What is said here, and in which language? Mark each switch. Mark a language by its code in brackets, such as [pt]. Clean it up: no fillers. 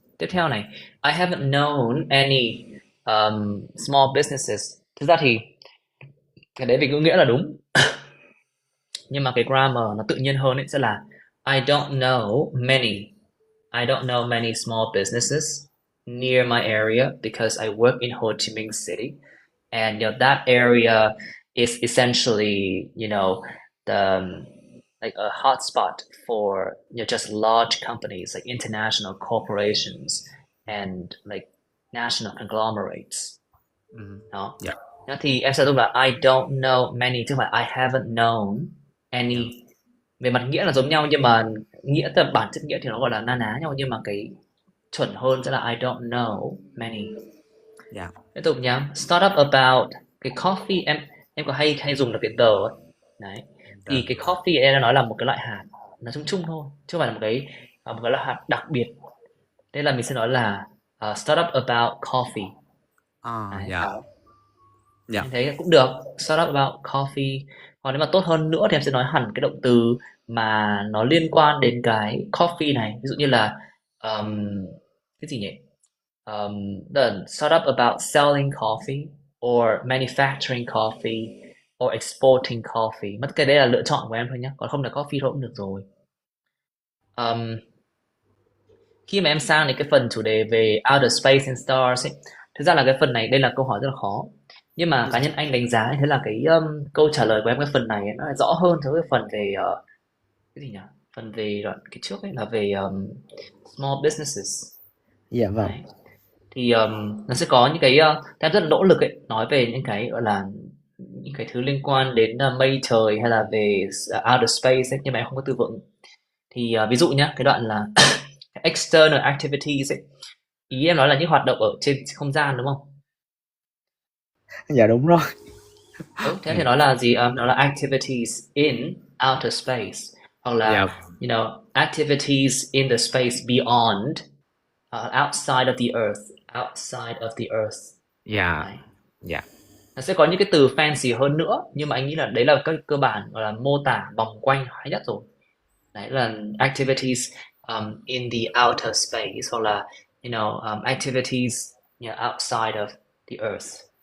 [vi] Tiếp theo này, [en] I haven't known any small businesses. [vi] Thực ra thì cái đấy về ngữ nghĩa là đúng. Nhưng mà cái grammar nó tự nhiên hơn ấy sẽ là [en] I don't know many small businesses near my area because I work in Ho Chi Minh City. And that area is essentially, the like a hotspot for just large companies like international corporations and like national conglomerates. [vi] Đó. Dạ. Thì em sẽ dùng là [en] I don't know many [vi] chứ không phải [en] I haven't known [vi] Dạ. [en] any. [vi] Về mặt nghĩa là giống nhau nhưng mà nghĩa tức bản chất nghĩa thì nó gọi là na ná nhau, nhưng mà cái chuẩn hơn sẽ là [en] I don't know many. [vi] Dạ. Tiếp tục nhá. [en] Start up about [vi] cái coffee, em có hay dùng là cái the ấy. Đấy. Thì cái coffee em đã nói là một cái loại hạt nó chung chung thôi, chứ không phải là một cái loại hạt đặc biệt. Thế là mình sẽ nói là [en] start up about coffee. [vi] Đấy. Dạ. Dạ. Em thấy cũng được. [en] Start up about coffee. [vi] Còn nếu mà tốt hơn nữa thì em sẽ nói hẳn cái động từ mà nó liên quan đến cái coffee này. Ví dụ như là cái gì nhỉ? [en] The start up about selling coffee or manufacturing coffee or exporting coffee. [vi] Mất cái đấy là lựa chọn của em thôi nhé. Còn không là coffee thôi cũng được rồi. Khi mà em sang đến cái phần chủ đề về [en] outer space and stars [vi] ấy, thực ra là cái phần này đây là câu hỏi rất là khó. Nhưng mà cá nhân anh đánh giá thế là cái câu trả lời của em cái phần này nó lại rõ hơn so với cái phần về cái gì nhỉ? Phần về cái trước ấy là về small businesses. Dạ vâng. Đấy. Thì nó sẽ có những cái em rất là nỗ lực ấy nói về những cái gọi là những cái thứ liên quan đến mây trời hay là về outer space ấy, nhưng mà em không có từ vựng. Thì ví dụ nhá, cái đoạn là external activities ấy, ý em nói là những hoạt động ở trên không gian đúng không? Dạ đúng rồi. Thế thì nói là gì? Nó là [en] activities in outer space, [vi] hoặc là Dạ, [en] activities in the space beyond, outside of the earth, outside of the earth. [vi] dạ, Đấy. dạ, Nó sẽ có những cái từ fancy hơn nữa, nhưng mà anh nghĩ là đấy là các cơ bản gọi là mô tả vòng quanh hay nhất rồi. Đấy là [en] activities in the outer space, [vi] hoặc là [en] activities outside of the earth.